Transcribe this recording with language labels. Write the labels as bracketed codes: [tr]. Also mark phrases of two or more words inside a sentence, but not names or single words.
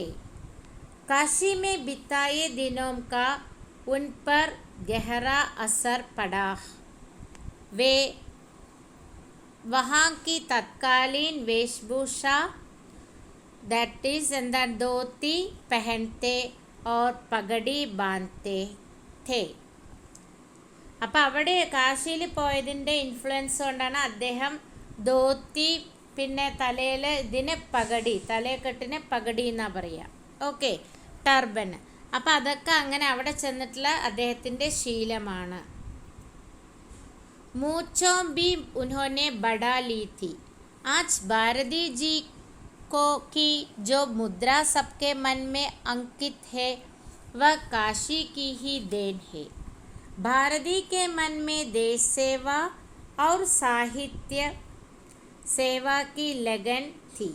[hi] काशी में बिताए दिनों का उन पर गहरा असर पड़ा. वे वहाँ की तत्कालीन वेशभूषा [en] that is [hi] धोती पहनते और पगड़ी बांधते थे. [ml] അപ്പോൾ അവിടെ കാശിയിൽ പോയതിൻ്റെ ഇൻഫ്ലുവൻസ് കൊണ്ടാണ് അദ്ദേഹം ധോത്തി, പിന്നെ തലയിൽ ഇതിന് പകടി, തലയെക്കെട്ടിന് പകടി എന്നാണ് പറയുക. [en] Okay, turban. [ml] അപ്പോൾ അതൊക്കെ അങ്ങനെ അവിടെ ചെന്നിട്ടുള്ള അദ്ദേഹത്തിൻ്റെ ശീലമാണ്. [hi] मूंछों भी उन्होंने बढ़ा ली थी. आज भारती जी की जो मुद्रा सबके मन में अंकित है वह काशी की ही देन है. भारती के मन में देश सेवा और साहित्य सेवा की लगन थी.